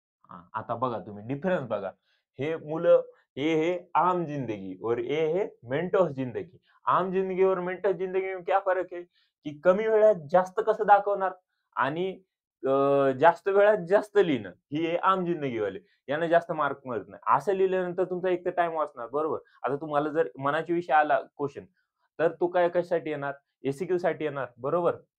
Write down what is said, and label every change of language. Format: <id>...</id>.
<mr>हां, आता बघा तुम्ही डिफरन्स बघा. हे मुलं हे</mr> <hi>आम जिंदगी और ये है मेंटोस जिंदगी. आम जिंदगी और मेंटोस जिंदगी में क्या फरक है?</hi> <mr>की कमी वेळात जास्त कसं दाखवणार आणि जास्त वेळात जास्त लिहिणं. ही आहे आम जिंदगीवाले. यांना जास्त मार्क मिळत नाही. असं लिहिल्यानंतर तुमचा एक तर टाईम वाचणार, बरोबर. आता तुम्हाला जर मनाच्या विषयी आला क्वेशन, तर तो काय कशासाठी येणार? साठी येणार, बरोबर.</mr>